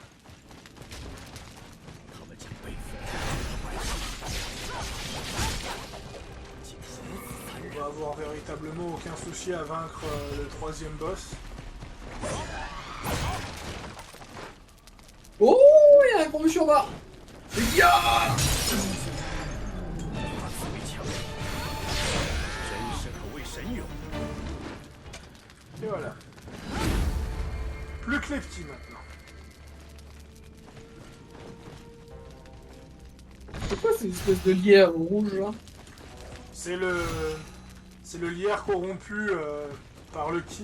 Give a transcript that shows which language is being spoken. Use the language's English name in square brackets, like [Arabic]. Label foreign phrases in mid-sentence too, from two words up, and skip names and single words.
[Chinese] 他们将背负 [French] on va avoir véritablement aucun souci à vaincre le 3e boss. Oh, il y a un gros monsieur en bas. Ya [Chinese] 大刺猬强，真是可谓神勇。 [French] Et voilà. Plus que les petits maintenant. C'est quoi cette espèce de lierre rouge là? C'est le lierre corrompu par le ki.